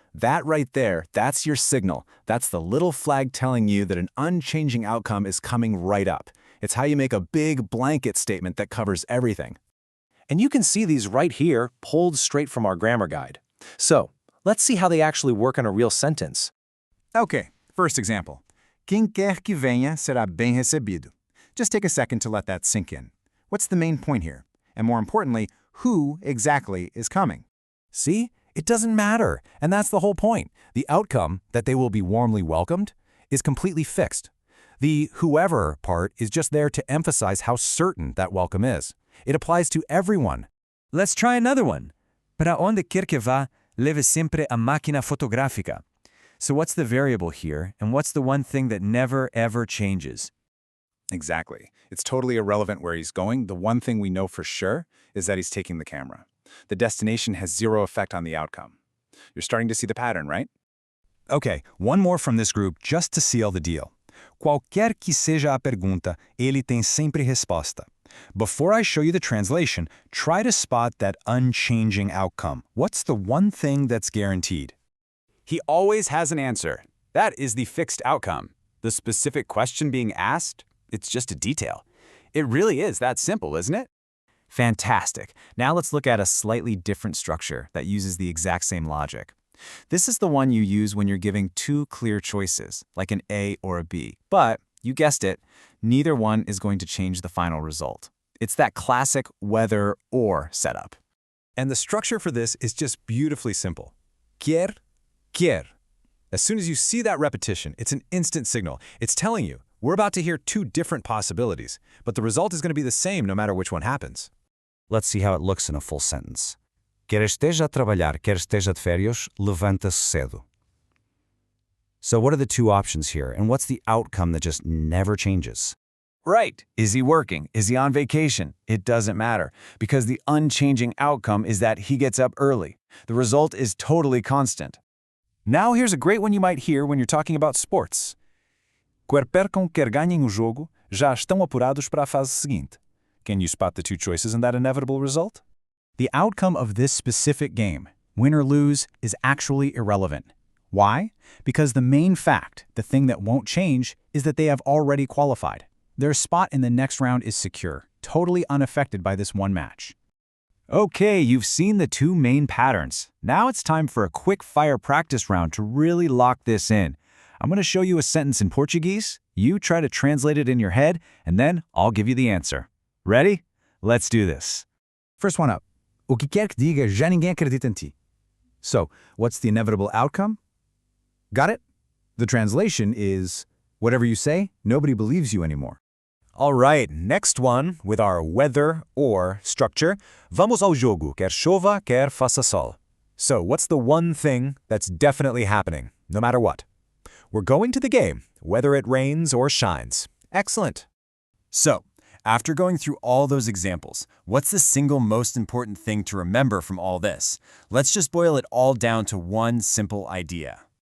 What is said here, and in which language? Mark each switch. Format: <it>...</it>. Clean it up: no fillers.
<en>That right there, that's your signal. That's the little flag telling you that an unchanging outcome is coming right up. It's how you make a big blanket statement that covers everything. And you can see these right here, pulled straight from our grammar guide. So, let's see how they actually work in a real sentence. Okay, first example.</en> <pt>Quem quer que venha será bem recebido.</pt> <en>Just take a second to let that sink in. What's the main point here? And more importantly, who exactly is coming? See? It doesn't matter. And that's the whole point. The outcome, that they will be warmly welcomed, is completely fixed. The whoever part is just there to emphasize how certain that welcome is. It applies to everyone. Let's try another one.</en> <pt>Para onde quer que vá, leve sempre a máquina fotográfica.</pt> <en>So what's the variable here, and what's the one thing that never, ever changes? Exactly. It's totally irrelevant where he's going. The one thing we know for sure is that he's taking the camera. The destination has zero effect on the outcome. You're starting to see the pattern, right? Okay, one more from this group just to seal the deal.</en> <pt>Qualquer que seja a pergunta, ele tem sempre resposta.</pt> <en>Before I show you the translation, try to spot that unchanging outcome. What's the one thing that's guaranteed? He always has an answer. That is the fixed outcome. The specific question being asked, it's just a detail. It really is that simple, isn't it? Fantastic. Now let's look at a slightly different structure that uses the exact same logic. This is the one you use when you're giving two clear choices, like an A or a B. But, you guessed it, neither one is going to change the final result. It's that classic whether or setup. And the structure for this is just beautifully simple.</en> <pt>Quer, quer.</pt> <en>As soon as you see that repetition, it's an instant signal. It's telling you, we're about to hear two different possibilities, but the result is going to be the same no matter which one happens. Let's see how it looks in a full sentence.</en> <pt>Quer esteja a trabalhar, quer esteja de férias, levanta-se cedo.</pt> <en>So what are the two options here, and what's the outcome that just never changes? Right. Is he working? Is he on vacation? It doesn't matter, because the unchanging outcome is that he gets up early. The result is totally constant. Now here's a great one you might hear when you're talking about sports.</en> <pt>Quer percam, quer ganhem o jogo, já estão apurados para a fase seguinte.</pt> <en>Can you spot the two choices in that inevitable result? The outcome of this specific game, win or lose, is actually irrelevant. Why? Because the main fact, the thing that won't change, is that they have already qualified. Their spot in the next round is secure, totally unaffected by this one match. Okay, you've seen the two main patterns. Now it's time for a quick fire practice round to really lock this in. I'm going to show you a sentence in Portuguese, you try to translate it in your head, and then I'll give you the answer. Ready? Let's do this. First one up.</en> <pt>O que quer que diga, já ninguém acredita em ti.</pt> <en>So, what's the inevitable outcome? Got it? The translation is, whatever you say, nobody believes you anymore. All right, next one, with our whether or structure.</en> <pt>Vamos ao jogo, quer chova, quer faça sol.</pt> <en>So, what's the one thing that's definitely happening, no matter what? We're going to the game, whether it rains or shines. Excellent. So, After going through all those examples, what's the single most important thing to remember from all this? Let's just boil it all down to one simple idea.</en>